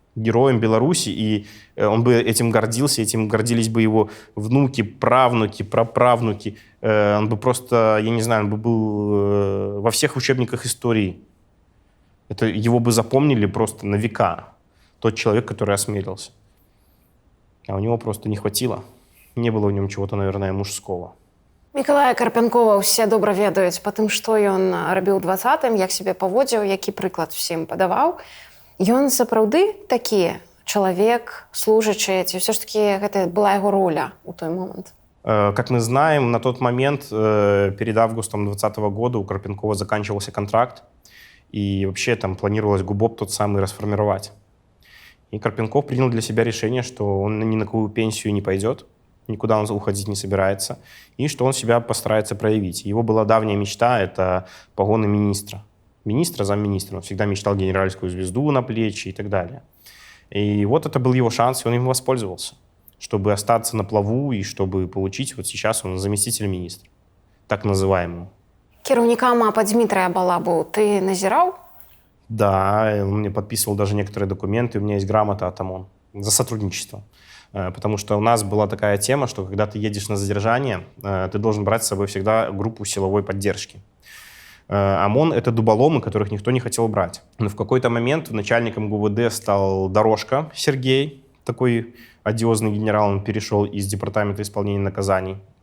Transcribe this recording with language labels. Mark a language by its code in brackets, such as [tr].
[ru] Героем Беларуси, и он бы этим гордился, этим гордились бы его внуки, правнуки, праправнуки. Он бы просто, я не знаю, он бы был во всех учебниках истории. Это его бы запомнили просто на века. Тот человек, который осмелился. А у него просто не хватило. Не было в нем чего-то, наверное, мужского. [be] Мікалая Карпянкова ўсе добра ведаюць па тым, што ён рабіў у 20-м, як сябе паводзіў, які прыклад усім падаваў. Ён сапраўды такі чалавек, служачы, ці ўсё ж такі гэта была яго роля ў той момант? [ru] Как мы знаем, на тот момент, перед августом 2020 года у Карпенкова заканчивался контракт, и вообще там планировалось ГУБОП тот самый расформировать. И Карпенков принял для себя решение, что он ни на какую пенсию не пойдет, никуда он уходить не собирается, и что он себя постарается проявить. Его была давняя мечта — это погоны министра. Министра, замминистра. Он всегда мечтал генеральскую звезду на плечи и так далее. И вот это был его шанс, и он им воспользовался, чтобы остаться на плаву и чтобы получить, вот сейчас он заместитель министра, так называемого. [be] Кіраўніка МАПа Дмітрия Балабу ты назіраў? [ru] Да, он мне подписывал даже некоторые документы, у меня есть грамота от ОМОН за сотрудничество. Потому что у нас была такая тема, что когда ты едешь на задержание, ты должен брать с собой всегда группу силовой поддержки. ОМОН — это дуболомы, которых никто не хотел брать. Но в какой-то момент начальником ГУВД стал Дорожка Сергей, такой одиозный генерал, он перешел из департамента исполнения наказаний.